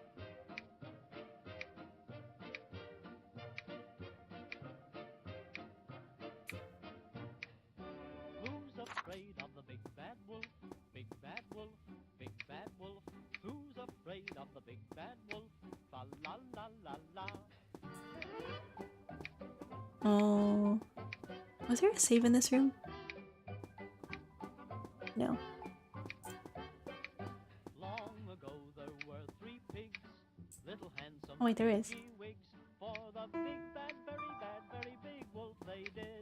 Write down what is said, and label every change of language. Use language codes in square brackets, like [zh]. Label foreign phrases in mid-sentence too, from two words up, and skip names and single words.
[en] Who's afraid of the big bad wolf? Big bad wolf. Big bad wolf. Who's afraid of the big bad wolf? Fa la la la la. Oh. Was there a save in this room? No. Long ago there were 3 pigs, little handsome. Oh wait, there is. For the big bad, very big wolf they did.